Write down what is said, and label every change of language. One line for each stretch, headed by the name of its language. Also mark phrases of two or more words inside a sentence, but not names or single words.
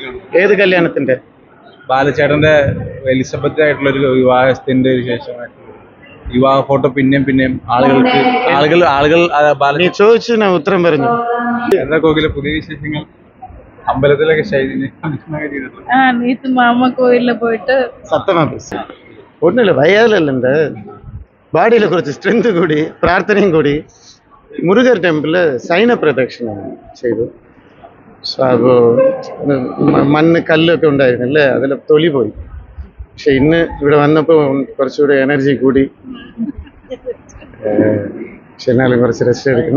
Malayalam: ഏത് കല്യാണത്തിന്റെ? ബാലചേട്ടന്റെ എലിസബത്ത് ആയിട്ടുള്ള ഒരു വിവാഹത്തിന്റെ ശേഷമായിട്ടുള്ള വിവാഹ ഫോട്ടോ പിന്നെയും ആളുകൾ നീ ചോദിച്ചു ഞാൻ ഉത്തരം പറഞ്ഞു. എന്താ കോകിലെ പുതിയ വിശേഷങ്ങൾ? അമ്പലത്തിലൊക്കെ
Tamil: நேத்து மாமா கோயில்ல போயிட்டு சத்தமா பேசு. ஒன்றும் இல்லை, வயதில் இந்த பாடியில்
Malayalam: കുറച്ച് സ്ട്രെങ്ത് കൂടി പ്രാർത്ഥനയും കൂടി മുരുകർ ടെമ്പിളിൽ സൈന പ്രദക്ഷിണം ചെയ്തു. സോ അപ്പോൾ മണ്ണ് കല്ലൊക്കെ ഉണ്ടായിരുന്നല്ലേ, അതിൽ തൊലി പോയി. പക്ഷെ ഇന്ന് ഇവിടെ വന്നപ്പോൾ കുറച്ചുകൂടി എനർജി കൂടി. പക്ഷെ എന്നാലും കുറച്ച് റെസ്റ്റ് എടുക്കണം.